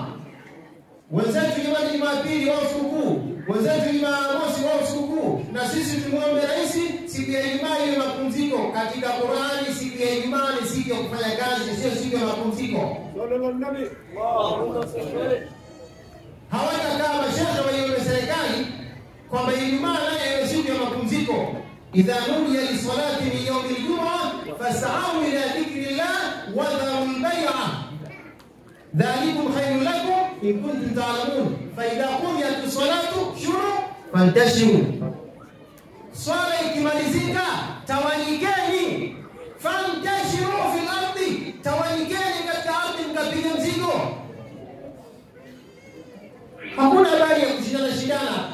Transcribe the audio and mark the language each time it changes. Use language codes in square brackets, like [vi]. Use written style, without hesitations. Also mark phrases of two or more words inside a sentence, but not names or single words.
[sw] Wenzetu jamani Jumapili wao sikukuu, wenzetu Jumamosi wao sikukuu, na sisi tumuombe rais siku ya Ijumaa ile mapumziko. Katika Qur'ani siku ya Ijumaa ni siku ya kufanya kazi, sio siku ya mapumziko. Hawatakaa mashauri waiombe serikali kwamba Ijumaa nayo ni siku ya mapumziko. [ar] إذا نودي للصلاة من يوم الجمعة فاسعوا إلى ذكر الله وذروا البيع ذلكم خير لكم إن كنتم تعلمون فإذا قضيت الصلاة فانتشروا. [sw] Swala ikimalizika tawanyikeni, [ar] فانتشروا في الأرض, [sw] tawanyikeni katika ardhi mkapiga mzigo. Hakuna habari ya kushindana.